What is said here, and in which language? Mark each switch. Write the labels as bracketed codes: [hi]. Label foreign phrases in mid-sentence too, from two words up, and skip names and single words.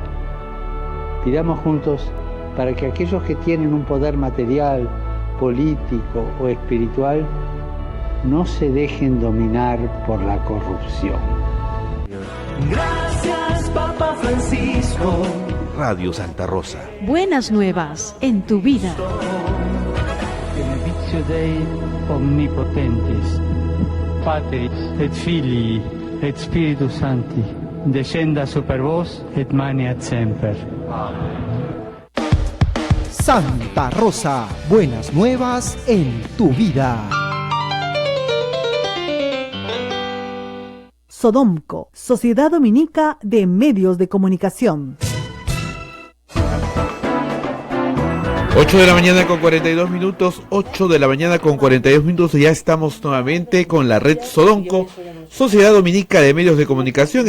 [es] Pidamos juntos para que aquellos que tienen un poder material, político o espiritual no se dejen dominar por la corrupción. Gracias, Papa Francisco. Radio Santa Rosa. Buenas nuevas en tu vida. [la] Benedictio Dei omnipotentis, Patris et Filii et Spiritus Sancti, descenda super vos et maneat semper. [es] Santa Rosa, buenas nuevas en tu vida. Sodomco, Sociedad Dominica de Medios de Comunicación. 8 de la mañana con 42 minutos, 8 de la mañana con 42 minutos, ya estamos nuevamente con la red Sodomco, Sociedad Dominica de Medios de Comunicación.